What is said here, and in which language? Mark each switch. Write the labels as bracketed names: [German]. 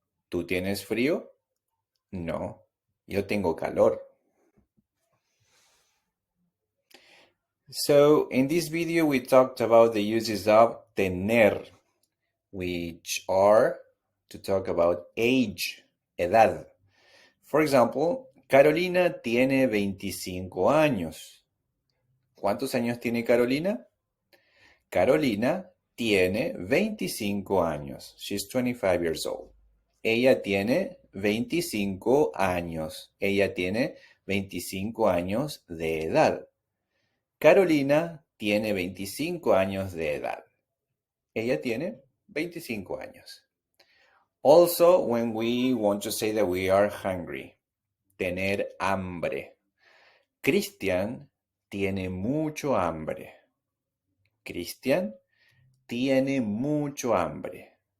[Spanish] ¿Tú tienes frío? No. Yo tengo calor. [English] So, in this video, we talked about the uses of tener, which are to talk about age, edad. For example, [Spanish] Carolina tiene 25 años. ¿Cuántos años tiene Carolina? Carolina tiene 25 años. [English] She's 25 years old. [Spanish] Ella tiene 25 años. Ella tiene 25 años de edad. Carolina tiene 25 años de edad. Ella tiene 25 años. [English] Also, when we want to say that we are hungry, [Spanish] tener hambre. Cristian tiene mucho hambre. Cristian tiene mucho hambre.